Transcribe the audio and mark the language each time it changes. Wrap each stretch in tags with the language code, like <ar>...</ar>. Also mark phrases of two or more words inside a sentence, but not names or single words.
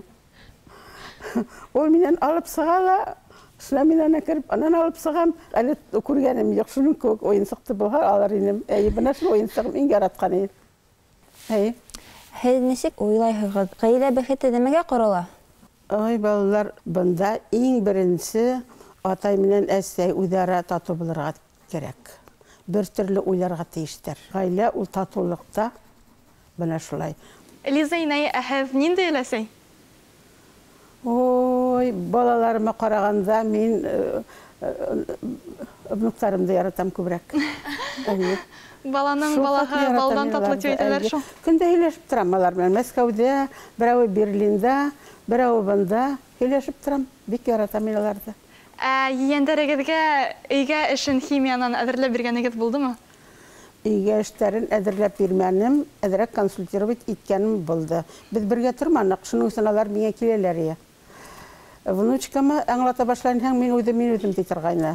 <ba>Ул минән алып сыға ла, шуна мин ана кереп, анан алып сығам, әле күргәнем юҡ, шуның кеүек уйынсыҡты булһа алыр инем. Әйе, бына шул уйынсығым иң яратҡан ине. Әйе. Һеҙ нисек уйлайһығыҙ? Ғаилә бәхете нәмәгә ҡорола? Ой, балалар, бында иң беренсе атай менән әсәй үҙара татыу булырға кәрәк.</ba> <tt>бер төрле уйларга тиештер. Гаилә ул татулыкта бана шулай.</tt> <ba>Лиза инәй һеҙ ниндәй өләсәй? Ой,</ba> <tt>балаларыма караганда мин внуктарымды яратам күбрәк. Баланың балаһы балдан татлы тиеделәр шул. Көндә һөйләшеп торам алар белән. Мәскәүдә, берәү Берлиндә, берәү бында һөйләшеп торам. Бик яратам мин аларны.</tt> <ba>Ейәндәрегеҙгә өйгә эшен химиянан әҙерләп биргәнегеҙ булдымы? Өйгә эштәрен әҙерләп бирмәнем, әҙерәк консультировать иткәнем булды. Без бергә торманык, шуның өсөн алар миңә киләләр. Внучкама аңлата башлайһың, мин үҙем ди торгайны.</ba>